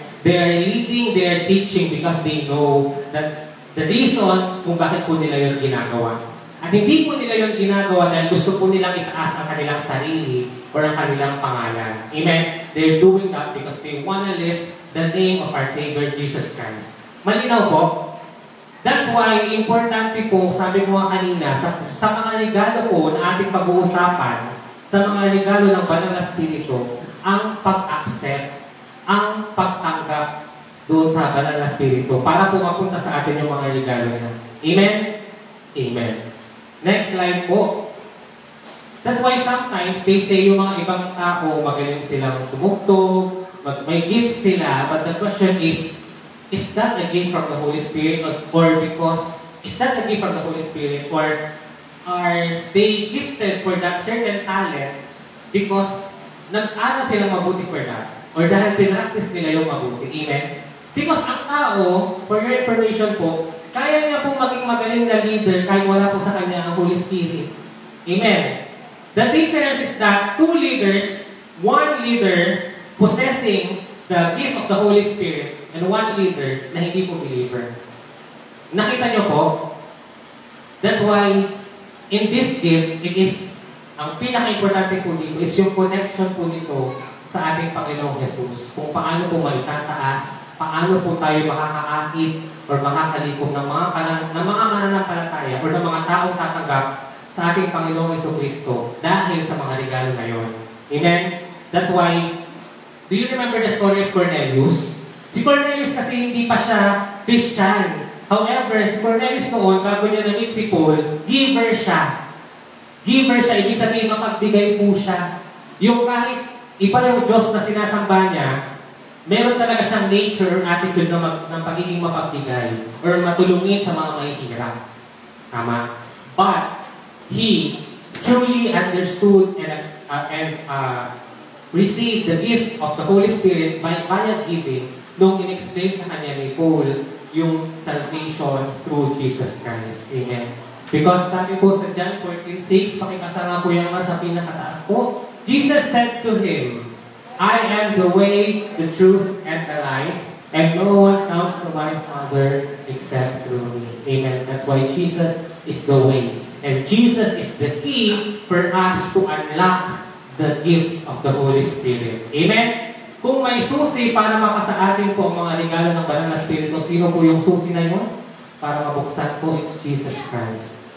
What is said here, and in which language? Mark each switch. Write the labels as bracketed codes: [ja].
[en] They are leading, they are teaching because they know that the reason [tl] kung bakit po nila yung ginagawa. At hindi po nila yung ginagawa dahil gusto po nilang itaas ang kanilang sarili or ang kanilang pangalan. Amen? [en] They're doing that because they want to lift the name of our Savior Jesus Christ. [tl] Malinaw po? That's why, importante po, sabi ko nga kanina, sa mga regalo po na ating pag-uusapan, sa mga regalo ng Banal na Espiritu, ang pag-accept, ang pagtanggap doon sa Banal na Espiritu para po mapunta sa atin yung mga regalo niya. [en] Amen? Amen. Next slide po. That's why sometimes they say [tl] yung mga ibang tao, magaling silang tumugtog, [en] may gifts sila, but the question is that a gift from the Holy Spirit or because, is that a gift from the Holy Spirit or are they gifted for that certain talent because [tl] nag-aral silang mabuti [en] for that or [tl] dahil pinractice nila yung mabuti? Amen? Because ang tao, [en] for your information [tl] po, kaya niya pong maging magaling na leader kahit wala po sa kanya ang Holy Spirit. Amen? [en] The difference is that two leaders, one leader possessing the gift of the Holy Spirit and one leader [tl] na hindi po believer. Nakita niyo po? [en] That's why, in these gifts, it is, [tl] ang pinaka-importante po dito is yung connection po nito sa ating Panginoong Hesus. Kung paano po maitataas, paano po tayo makakaakit or makakalikom ng mga mananampalataya or ng mga taong tatanggap sa ating Panginoong Jesucristo dahil sa mga regalo na yon. Amen? [en] That's why, do you remember the story of Cornelius? [tl] Si Cornelius kasi hindi pa siya Christian. However, si Cornelius noon, bago niya na-meet si Paul, giver siya. Giver siya, ibig sabihin mapagbigay po siya. Yung kahit iba yung Diyos na sinasamba niya, meron talaga siyang nature, attitude ng pagiging mapagbigay or matulungin sa mga mahihirap. Tama? [en] But, he truly understood and received the gift of the Holy Spirit via giving [tl] nung in-explain sa kanya ni Paul yung [en] salvation through Jesus Christ. Amen. Because [tl] sabi po sa John 14:6, pakibasa nga po yung sa pinakataas po, [en] Jesus said to him, I am the way, the truth, and the life, and no one comes to my Father except through me. Amen. That's why Jesus is the way. And Jesus is the key for us to unlock the gifts of the Holy Spirit. Amen? [tl] Kung may susi para mapasa atin po ang mga regalo ng Banal na Espiritu, sino po yung susi na yun? Para mabuksan po, [en] it's Jesus Christ.